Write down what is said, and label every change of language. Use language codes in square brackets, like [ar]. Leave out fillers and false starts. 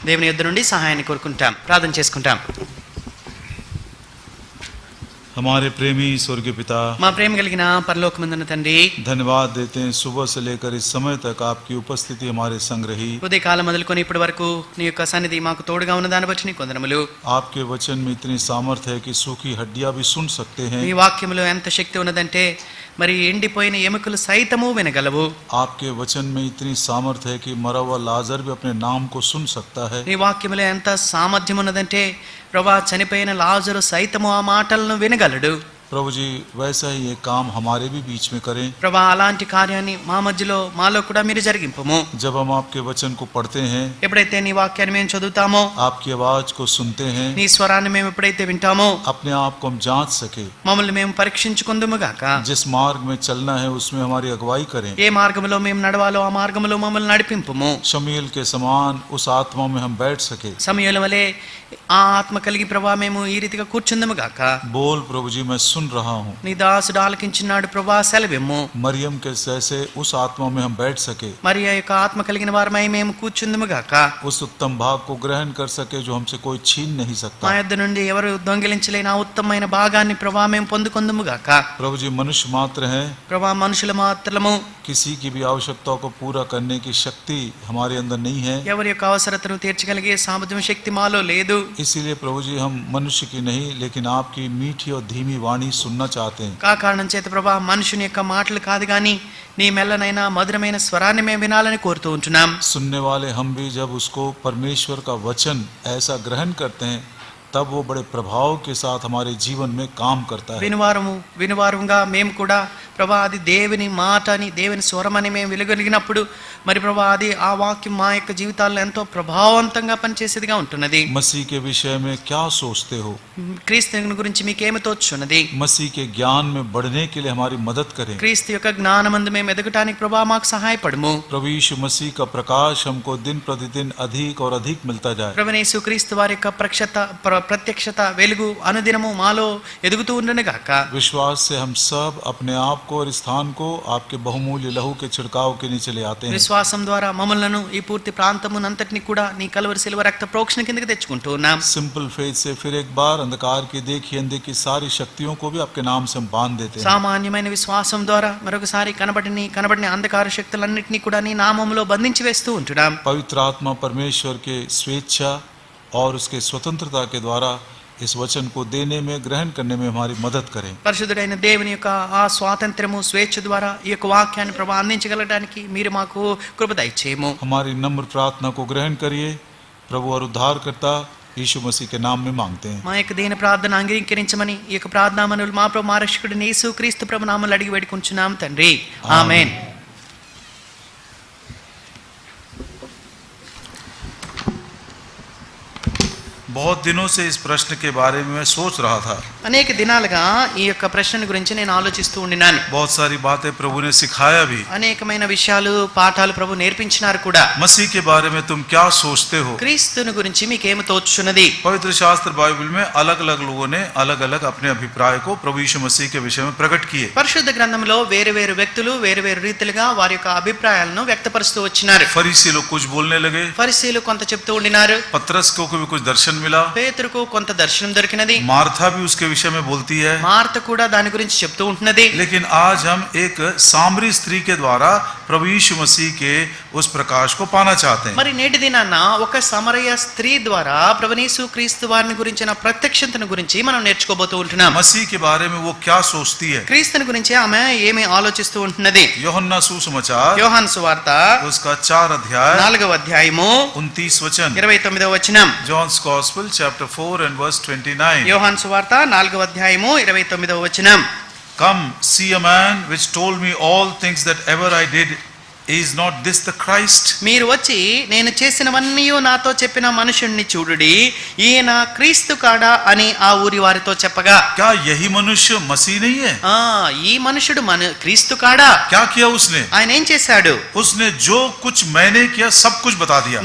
[te] దేవుని యొద్ద నుండి సహాయాన్ని కోరుకుంటాం, ప్రార్థన చేసుకుంటాం. [hi] हमारे प्रेमी स्वर्गीय पिता, [te] మా ప్రేమ కలిగిన పరలోకమందున తండ్రి, [hi] धन्यवाद देते हैं सुबह से लेकर इस समय तक आपकी उपस्थिति हमारे संग रही। [te] ఉదయకాలం మొదలుకొని ఇప్పటి వరకు నీ యొక్క సన్నిధి మాకు తోడుగా ఉన్న దాన్ని బట్టి నీకు వందనములు. [hi] आपके वचन में इतनी सामर्थ्य है कि सूखी हड्डियां भी सुन सकते हैं। [te] నీ వాక్యములో ఎంత శక్తి ఉన్నదంటే మరి ఎండిపోయిన ఎముకలు సైతము వినగలవు. [hi] आपके वचन में इतनी सामर्थ्य है कि मरा हुआ लाजर भी अपने नाम को सुन सकता है। [te] నీ వాక్యములో ఎంత సామర్థ్యం ఉన్నదంటే ప్రభా చనిపోయిన లాజరు సైతము ఆ మాటలను వినగలడు. [hi] प्रभु जी वैसा ही ये काम हमारे भी बीच में करें। [te] ప్రభా అలాంటి కార్యాన్ని మా మధ్యలో మాలో కూడా మీరు జరిగింపము. [hi] जब हम आपके वचन को पढ़ते हैं, [te] ఎప్పుడైతే నీ వాక్యాన్ని మేము చదువుతామో, [hi] आपकी आवाज को सुनते हैं, [te] నీ స్వరాన్ని మేము ఎప్పుడైతే వింటామో [hi] अपने आप को हम जांच सके। [te] మమ్మల్ని మేము పరీక్షించుకుందుము గాక. [hi] जिस मार्ग में चलना है उसमें हमारी अगुवाई करें। [te] ఏ మార్గములో మేము నడవాలో ఆ మార్గములో మమ్మల్ని నడిపింపుము. [hi] शमूएल के समान उस आत्मा में हम बैठ सके। [te] సమయంలో వలె ఆ ఆత్మ కలిగి ప్రభా మేము ఈ రీతిగా కూర్చుందుము గాక. [hi] बोल प्रभु जी मैं सुन रहा हूँ। [te] నీ దాసుడు ఆలకించినాడు ప్రభా, సెలవిమ్ము. [hi] मरियम के जैसे उस आत्मा में हम बैठ सके, [te] మరి ఆ యొక్క ఆత్మ కలిగిన వారమై మేము కూర్చుందుము గాక. [hi] उस उत्तम भाग को ग्रहण कर सके जो हमसे कोई छीन नहीं [te] మా [hi] सकता। [te] యొద్ద నుండి ఎవరు దొంగిలించలేని ఆ ఉత్తమమైన భాగాన్ని ప్రభా మేము పొందుకొందుము గాక. [hi] प्रभु जी मनुष्य मात्र हैं, [te] ప్రభా మనుషుల మాత్రము, [hi] किसी की भी आवश्यकताओं को पूरा करने की शक्ति हमारे अंदर नहीं है। [te] ఎవరి యొక్క అవసరతను తీర్చగలిగే సామర్థ్యం శక్తి మాలో లేదు. [hi] इसीलिए प्रभु जी हम मनुष्य की नहीं लेकिन आपकी मीठी और धीमी वाणी सुनना चाहते हैं। [te] కా కారణం చేత ప్రభా మనుషుని యొక్క మాటలు కాదు కానీ నీ మెల్లనైనా మధురమైన స్వరాన్ని మేము వినాలని కోరుతూ ఉంటున్నాం. [hi] सुनने वाले हम भी जब उसको परमेश्वर का वचन ऐसा ग्रहण करते हैं तब वो बड़े प्रभाव के साथ हमारे जीवन में काम करता है। [te] వినువారముగా మేము కూడా ప్రభా అది దేవుని మాట అని దేవుని స్వరం అని మేము వెలుగలిగినప్పుడు మరి ప్రభా అది ఆ వాక్యం మా యొక్క జీవితాల్లో ఎంతో ప్రభావవంతంగా పనిచేసేదిగా ఉంటున్నది. [hi] मसीह के विषय में क्या सोचते हो? [te] క్రీస్తు గురించి మీకేమి తోచున్నది? [hi] मसीह के ज्ञान में बढ़ने के लिए हमारी मदद करें। [te] క్రీస్తు యొక్క జ్ఞానమందు మేము ఎదగటానికి ప్రభా మాకు సహాయపడము. [hi] प्रभु यीशु मसीह का प्रकाश हमको दिन प्रतिदिन अधिक और अधिक मिलता जाए। [te] ప్రభువైన యేసుక్రీస్తు వారి యొక్క ప్రత్యక్షత వెలుగు అనుదినము మాలో ఎదుగుతూ ఉండను గాక. [hi] विश्वास से हम सब अपने आप को और स्थान को आपके बहुमूल्य लहू के छिड़काव के नीचे ले आते हैं। [te] విశ్వాసం ద్వారా మమ్మల్ని ఈ పూర్తి ప్రాంతమునంతటిని కూడా నీ కలువరి శిలువ రక్త ప్రోక్షణ కిందకి తెచ్చుకుంటూ ఉన్నాం. [en] simple faith [hi] से फिर एक बार अंधकार की देखी अंधे की सारी शक्तियों को भी आपके नाम से हम बांध देते हैं। [te] సామాన్యమైన విశ్వాసం ద్వారా మరొకసారి కనబడిన అంధకార శక్తులన్నింటినీ కూడా నీ నామములో బంధించి వేస్తూ ఉంటున్నాం. [hi] पवित्र आत्मा परमेश्वर के स्वेच्छा और उसके स्वतंत्रता के द्वारा इस वचन को देने में ग्रहण करने में हमारी मदद करें। [te] పరిశుద్ధుడైన దేవుని యొక్క ఆ స్వాతంత్రము స్వేచ్ఛ ద్వారా ఈ యొక్క వాక్యాన్ని ప్రభా అందించగలడానికి మీరు మాకు కృప దయచేయము. [hi] हमारी नम्र प्रार्थना को ग्रहण करिए। प्रभु और उद्धारकर्ता यीशु मसीह के नाम में मांगते हैं। [te] మా యొక్క దీన ప్రార్థన అంగీకరించమని ఈ యొక్క ప్రార్థనా మనవులు మా ప్రభు మా రక్షకుడు యేసు క్రీస్తు ప్రభు నామములో అడిగి వేడుకుంటున్నాం తండ్రి. ఆమేన్. [hi] बहुत दिनों से इस प्रश्न के बारे में मैं सोच रहा था। [te] అనేక దినాలుగా ఈ యొక్క ప్రశ్న గురించి నేను ఆలోచిస్తూ ఉండినాను. [hi] बहुत सारी बातें प्रभु ने सिखाया भी। [te] అనేకమైన విషయాలు పాఠాలు ప్రభు నేర్పించినారు కూడా. [hi] मसीह के बारे में तुम क्या सोचते हो? [te] క్రీస్తుని గురించి మీకేమి తోచుచున్నది? [hi] पवित्र शास्त्र बाइबल में अलग अलग लोगों ने अलग अलग अपने अभिप्राय को प्रभु यीशु मसीह के विषय में प्रकट किए। [te] పరిశుద్ధ గ్రంథంలో వేరు వేరు వ్యక్తులు వేరు వేరు రీతిలుగా వారి యొక్క అభిప్రాయాలను వ్యక్తపరుస్తూ వచ్చినారు. [hi] फरीसी लोग कुछ बोलने लगे, [te] ఫరిసీలు కొంత చెప్తూ ఉండినారు. [hi] पतरस को भी कुछ दर्शन मिला, [te] పేతురుకు కొంత దర్శనం దొరికినది. [hi] मार्था भी उसके विषय में बोलती है, [te] మార్త కూడా దాని గురించి చెప్తూ ఉంటున్నది. [hi] लेकिन आज हम एक सामरी स्त्री के द्वारा प्रभु यीशु मसीह के उस प्रकाश को पाना चाहते हैं। [te] మరి నేటి దినాన ఒక సమరయ స్త్రీ ద్వారా ప్రభువైన యేసు క్రీస్తు వారిని గురించిన ప్రత్యక్షతను గురించి మనం నేర్చుకోబోతూ ఉంటున్నాం. [hi] मसीह के बारे में वो क्या सोचती है? [te] క్రీస్తుని గురించి ఆమె ఏమి ఆలోచిస్తూ ఉంటున్నది? [hi] యోహన్నా सुसमाचार [te] యోహాను సువార్త [hi] उसका 4 अध्याय [te] 4వ అధ్యాయము [hi] 29 वचन। [te] 29వ వచనం. [en] John's Gospel chapter 4 and verse 29. [te] యోహాను సువార్త 4వ అధ్యాయము 29వ వచనం. [en] Come, see a man which told me all things that ever I did. Is not this the Christ? [te] మీరు వచ్చి నేను చేసినవన్నీ నాతో చెప్పిన మనుషుణ్ణి చూడుడి, ఈయన క్రీస్తు కాడా అని ఆ ఊరి వారితో చెప్పగా, [hi] क्या यही मनुष्य मसीह नहीं है? [te] ఈ మనుషుడు క్రీస్తు కాడా? [hi] क्या किया उसने? [te] ఆయన ఏం చేశాడు? [hi] उसने जो कुछ मैंने किया सब कुछ बता दिया।